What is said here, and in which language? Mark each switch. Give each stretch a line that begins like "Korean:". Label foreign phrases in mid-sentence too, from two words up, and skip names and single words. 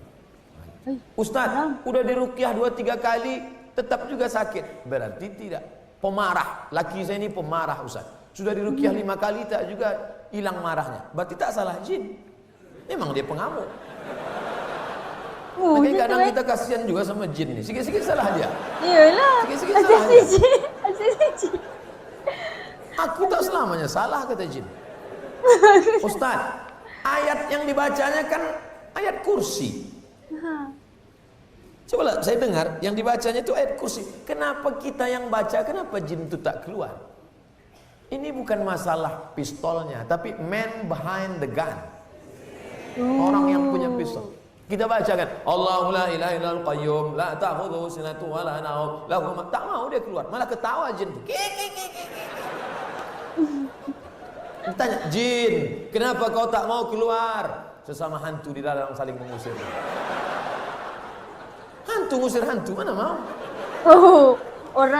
Indonesian: Ustadz, udah di ruqyah 2-3 kali, tetap juga sakit. Berarti tidak. Pemarah.
Malay: Laki saya ini pemarah Ustadz. Sudah di ruqyah 5 kali, tak juga hilang marahnya. Berarti tak salah jin. Memang dia pengamuk. Makanya kadang kita kasihan juga sama jin ni. Sikit-sikit salah dia. Iyalah. Sikit-sikit salah dia. Asal Aku tak selamanya salah, kata jin. Ustaz, ayat yang dibacanya kan ayat kursi.
Indonesian: Cobalah saya dengar yang dibacanya itu ayat kursi.
Malay: Kenapa kita yang baca, kenapa jin itu tak keluar?
Indonesian: Ini bukan masalah pistolnya, tapi
English: man behind the gun.
Indonesian: Orang yang punya pistol.
Malay: Kita bacakan
Arabic: الله لا إله إلا القيوم لا تأخذه سنة ولا نوم له ما,
Malay: tak mau dia keluar, malah ketawa jin tu. Tanya, jin, kenapa kau tak mau keluar?
Indonesian: Sesama hantu di dalam saling mengusir. Hantu ngusir hantu, mana mau? Oh, orang yang